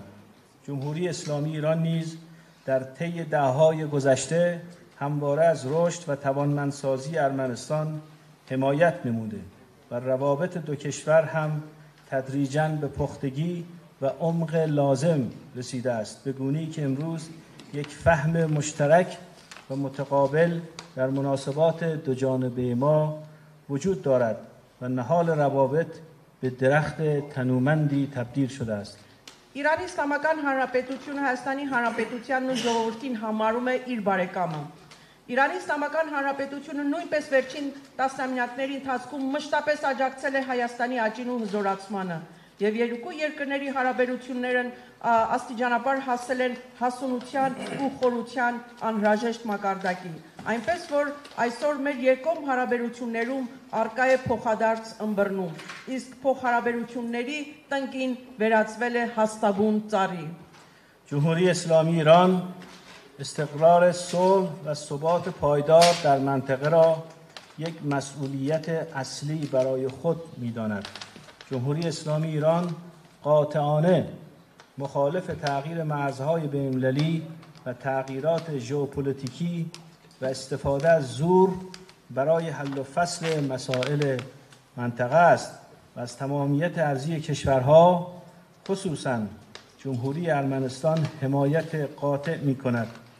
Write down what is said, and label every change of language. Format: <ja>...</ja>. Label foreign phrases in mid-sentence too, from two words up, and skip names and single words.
<fa>جمهوری اسلامی ایران نیز در طی دهه‌های گذشته همواره از رشد و توانمندسازی ارمنستان حمایت نموده و روابط دو کشور هم تدریجاً به پختگی و عمق لازم رسیده است، به گونه‌ای که امروز یک فهم مشترک و متقابل در مناسبات دو جانبه ما وجود دارد و نهال روابط به درخت تنومندی تبدیل شده است.</fa> <hy>Իրանի Իսլամական Հանրապետությունը Հայաստանի Հանրապետությանն ու ժողովրդին համարում է իր բարեկամը։ Իրանի Իսլամական Հանրապետությունը նույնպես վերջին տասնամյակների ընթացքում մշտապես աջակցել է Հայաստանի աճին ու հզորացմանը, եւ երկու երկրների հարաբերություններն աստիճանաբար հասել են հասունության ու խորության անհրաժեշտ մակարդակի, այնպես որ այսօր մեր երկկողմ հարաբերություններում արկա է փոխադարձ ըմբռնում, իսկ փոխհարաբերությունների տնկին վերածվել է հաստաբուն ծառի։</hy> <fa>جمهوری اسلامی ایران استقرار صلح و ثبات پایدار در منطقه را یک مسئولیت اصلی برای خود می‌داند. جمهوری اسلامی ایران قاطعانه مخالف تغییر مرزهای بین‌المللی و تغییرات ژئوپلیتیکی و استفاده از زور برای حل و فصل مسائل منطقه است و از تمامیت ارضی کشورها خصوصاً جمهوری ارمنستان حمایت قاطع می‌کند.</fa>